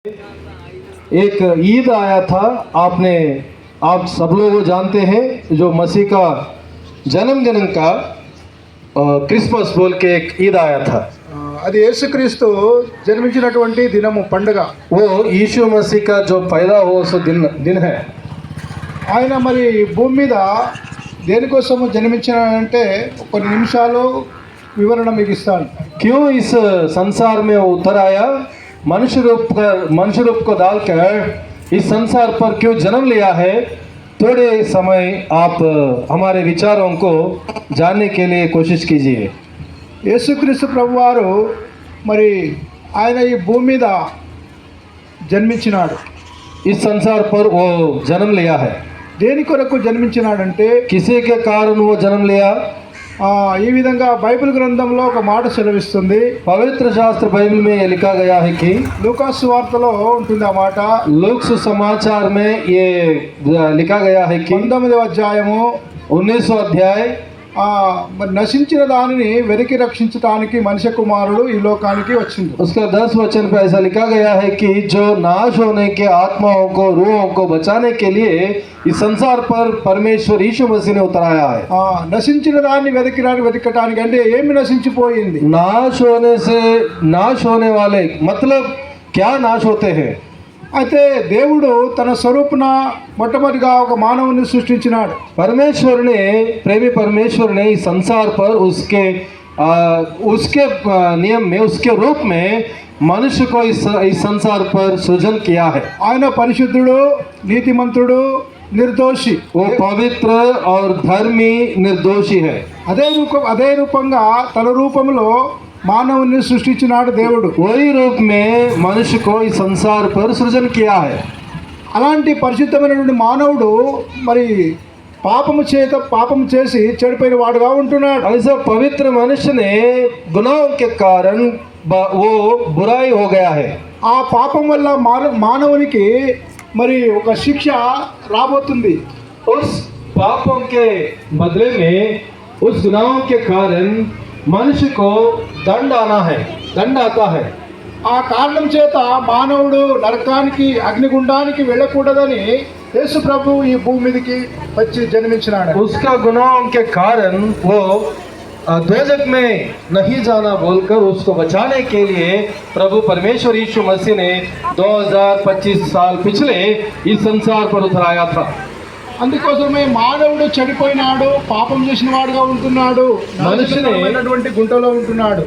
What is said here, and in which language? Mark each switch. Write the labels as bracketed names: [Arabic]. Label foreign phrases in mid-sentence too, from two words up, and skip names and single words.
[Hindi] एक ईद आया था। आप सब लोग जानते हैं जो मसीह का जन्मदिन का क्रिसमस बोल के एक ईद आया था। [Telugu] అది యేసుక్రీస్తు జన్మించినటువంటి దినము పండుగ. [Hindi] वो यीशु मसीह का जो पैदा हो सो दिन है। [Telugu] ఆయన మరి భూమి మీద దేనికోసము జన్మించాడంటే కొన్ని నిమిషాలు వివరణ మీకు ఇస్తాను. [Hindi] क्यों इस संसार में उतर आया, मनुष्य रूप को डालकर इस संसार पर क्यों जन्म लिया है, थोड़े समय आप हमारे विचारों को जानने के लिए कोशिश कीजिए। [Telugu] యేసుక్రీస్తు ప్రభువారు మరి ఆయన ఈ భూమి మీద జన్మించినాడు. [Hindi] इस संसार पर वो जन्म लिया है। [Telugu] దేని కొరకు జన్మించినాడంటే [Hindi] किसी के कारण वो जन्म लिया। [Telugu] ఈ విధంగా బైబిల్ గ్రంథంలో ఒక మాట సెలవిస్తుంది. [Hindi] पवित्र शास्त्र बाइबल में ये लिखा गया है कि [Telugu] లూకాసు వార్తలో ఉంటుంది ఆ మాట. [Hindi] लूका सुसमाचार में ये लिखा गया है कि [Telugu] 19వ అధ్యాయము [Hindi] 19वां अध्याय [Telugu] మరి నశించిన దానిని వెతికి రక్షించడానికి మనిషి కుమారుడు ఈ లోకానికి వచ్చింది. [Hindi] उसका 10 वचन पे ऐसा लिखा गया है कि जो नाश होने के आत्माओं को, रूहों को बचाने के लिए इस संसार पर परमेश्वर यीशु मसीह ने उतराया है। [Telugu] నశించిన దాన్ని వెతకటానికి అంటే ఏమి నశించిపోయింది? [Hindi] नाश होने वाले मतलब क्या नाश होते हैं? [Telugu] అయితే దేవుడు తన స్వరూపున మొట్టమొదటిగా ఒక మానవుని సృష్టించినాడు. [Hindi] प्रेमी परमेश्वर ने इस संसार पर उसके नियम में, उसके रूप में मनुष्य को इस संसार पर सृजन किया है। [Telugu] ఆయన పరిశుద్ధుడు, నీతిమంతుడు, నిర్దోషి. [Hindi] वो पवित्र और धर्मी निर्दोषी है। [Telugu] అదే రూపంగా తన రూపంలో మానవుని సృష్టించినాడు దేవుడు. [Hindi] वही रूप में मनुष्य को इस संसार पर सृजन किया है। [Telugu] అలాంటి పరిశుద్ధమైనటువంటి మానవుడు మరి పాపము చేసి చెడిపోయిన వాడుగా ఉంటున్నాడు. [Hindi] ऐसा पवित्र मनुष्य ने गुनाहों के कारण वो बुराई हो गया है। [Telugu] ఆ పాపం వల్ల మానవునికి మరి ఒక శిక్ష రాబోతుంది. [Hindi] उस पापों के बदले में, उस गुनाहों के कारण मनुष्य को दंड आता है। [Telugu] ఆ కారణం చేత మానవుడు నరకానికి, అగ్నిగుండానికి వెళ్ళకూడదని యేసు ప్రభు ఈ భూమి మీదకి వచ్చి జన్మించినాడు. [Hindi] उसका गुनाहों के कारण वो दोजख में नहीं जाना बोलकर उसको बचाने के लिए प्रभु परमेश्वर यीशु मसीह ने 2025 साल पिछले इस संसार पर उतराया था। [Telugu] అందుకోసమే మానవుడు చెడిపోయినాడు, పాపం చేసిన వాడుగా ఉంటున్నాడు, మనుషులైనటువంటి గుంటలో ఉంటున్నాడు.